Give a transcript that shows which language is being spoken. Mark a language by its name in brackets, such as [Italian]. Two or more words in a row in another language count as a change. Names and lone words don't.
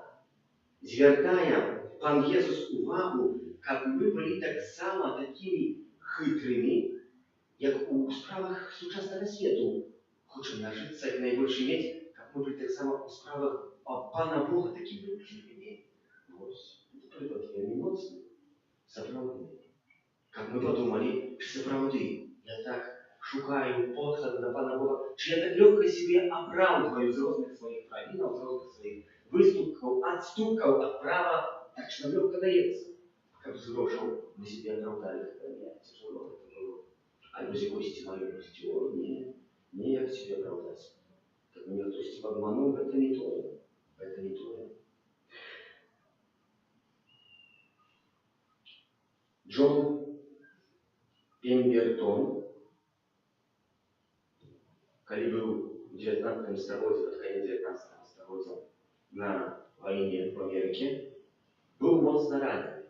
[Belarusian] Звяртае пан Jesús увагу, каб мы былі таксама такімі хитрымі, як у справах сучаснага свету. Хочам нажыцца як найбольш мець, каб мы былі таксама у справах Пана Бога такімі ўжывымі. Вось, прыклад вельмі моцны, сапраўдны. Каб мы падумалі, чи сапраўды я так шукаю подход до Пана Бога, чи я так лёгка себе оправдываю з розных сваіх правінаў, з розных сваіх выступкаў, адступкаў ад права, [Russian] так что [Belarusian] нам лёгка даецца. Каб з грошаў мы себе оправдали, не, [Russian] тяжело это было. [Belarusian] Альбо з якоїсь маёмасці, о, не як себе оправдаць. Каб меня хтосьці падмануў, гэта не тое, гэта не тое. Джон Пембертон, калі быў у 19 стагоддзі, пад канец 19 стагоддзя на вайне в Амерыке, быў моцна ранены.